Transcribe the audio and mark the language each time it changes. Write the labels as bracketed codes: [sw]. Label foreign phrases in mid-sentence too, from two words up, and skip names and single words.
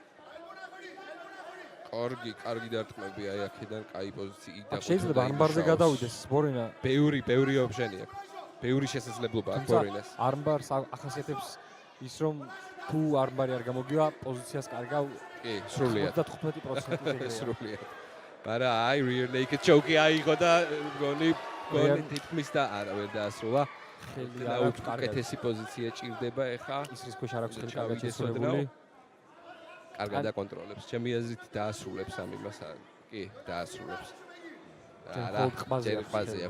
[ka] კარგი დარტყმები აი აქედან კაი პოზიცია და შეიძლება არმბარზე გადავიდეს ბორენა. ბევრი ოპშენი აქვს. ბევრი შესაძლებლობა აქვს ბორენას. არმბარს ახასიათებს ის რომ თუ არმბარი არ გამოგივა პოზიციას კარგავ. კი, სრულიად. 95% სრულიად. მაგრამ აი [en] rear naked choke- [ka] ი აიღო და მგონი თითქმის და არა ვერ დაასრულა. ხელი არ აქვს უკეთესი პოზიცია ჭირდება ეხა. ის რის ქვეშ არ აქვს ხელი კარგად შესრულებული. კარგად აკონტროლებს. ჩემი აზრით დაასრულებს ამ იმას. კი, დაასრულებს. არა, ყბაზე აქვს.